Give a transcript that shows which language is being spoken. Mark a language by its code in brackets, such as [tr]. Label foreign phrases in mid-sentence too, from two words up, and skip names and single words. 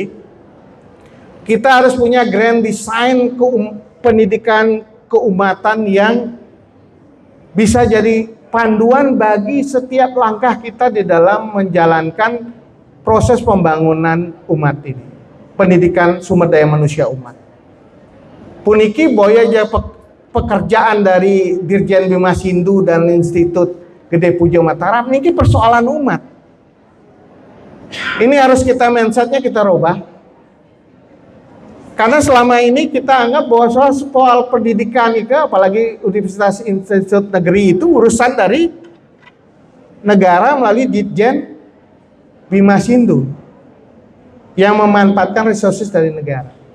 [id] Kita harus punya [en] grand design [id] pendidikan keumatan yang bisa jadi panduan bagi setiap langkah kita di dalam menjalankan proses pembangunan umat ini. Pendidikan sumber daya manusia umat. [ban] Puniki boya [id] aja pekerjaan dari Dirjen Bimas Hindu dan Institut Gede Pujo Mataram, ini persoalan umat. Ini harus kita mindsetnya kita rubah. Karena selama ini kita anggap bahwa soal pendidikan itu, apalagi Universitas Institut Negeri itu urusan dari negara melalui Ditjen Bimas Hindu yang memanfaatkan resources dari negara.